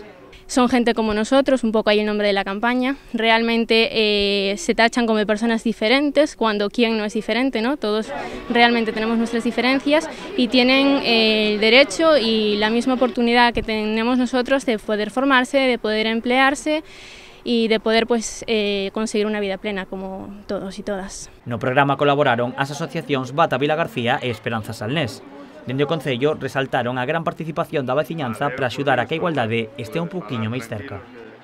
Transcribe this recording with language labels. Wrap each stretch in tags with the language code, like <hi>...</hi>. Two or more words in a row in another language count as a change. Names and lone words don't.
<es>Son gente como nosotros, un poco ahí el nombre de la campaña. Realmente se tachan como personas diferentes, cuando quién no es diferente, ¿no? Todos realmente tenemos nuestras diferencias y tienen el derecho y la misma oportunidad que tenemos nosotros de poder formarse, de poder emplearse y de poder conseguir una vida plena como todos y todas.</es> <gl>No programa colaboraron as asociacións Bata Vila García e Esperanza Salnés. Dende o Concello resaltaron a gran participación da veciñanza para axudar a que a igualdade este un pouquiño máis cerca.</gl>